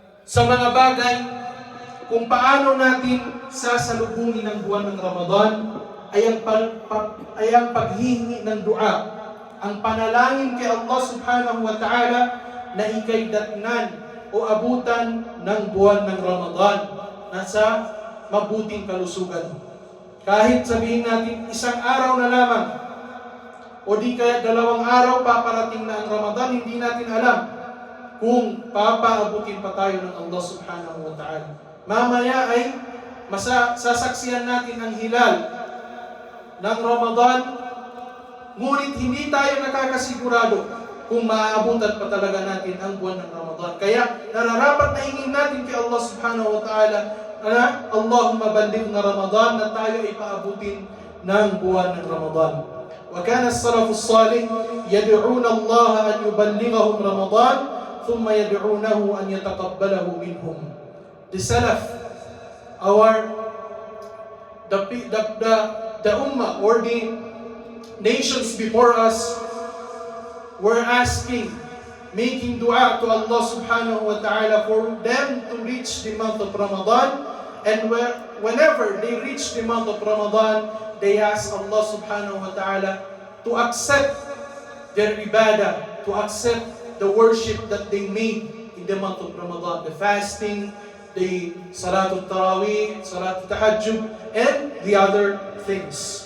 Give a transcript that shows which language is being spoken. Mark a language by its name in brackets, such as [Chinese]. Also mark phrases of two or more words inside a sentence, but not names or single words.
[Filipino] sa mga bagay kung paano natin sasalubungin ang buwan ng Ramadan ay ang paghihingi ng dua, ang panalangin kay [Arabic] الله سبحانه وتعالى [Filipino] na ikay datnan o abutan ng buwan ng Ramadan na sa mabuting kalusugan. Kahit sabihin natin isang araw na lamang o di kaya 2 araw paparating na ang Ramadan, hindi natin alam kung papaabutin pa tayo ng [Arabic] الله سبحانه وتعالى. [Filipino] Mamaya ay sasaksihan natin ang hilal ng Ramadan, ngunit hindi tayo nakakasigurado kung maaabutan pa talaga natin ang buwan ng Ramadan. Kaya nararapat na hingin natin kay [Arabic] الله سبحانه وتعالى [Filipino] na [Arabic] اللهم بلغنا رمضان, [Filipino] na tayo ay paabutin ng buwan ng Ramadan. [Arabic] وكان السلف الصالح يدعون الله أن يبلغهم رمضان ثم يدعونه أن يتقبله منهم. [English] The Salaf, the Ummah or the nations before us were asking, making dua to [Arabic] الله سبحانه وتعالى [English] for them to reach the month of Ramadan, and whenever they reach the month of Ramadan, they ask [Arabic] الله سبحانه وتعالى [English] to accept their ibadah, to accept the worship that they made in the month of Ramadan, the fasting, the [Arabic] صلاة التراويح, صلاة التهجد, [English] and the other things.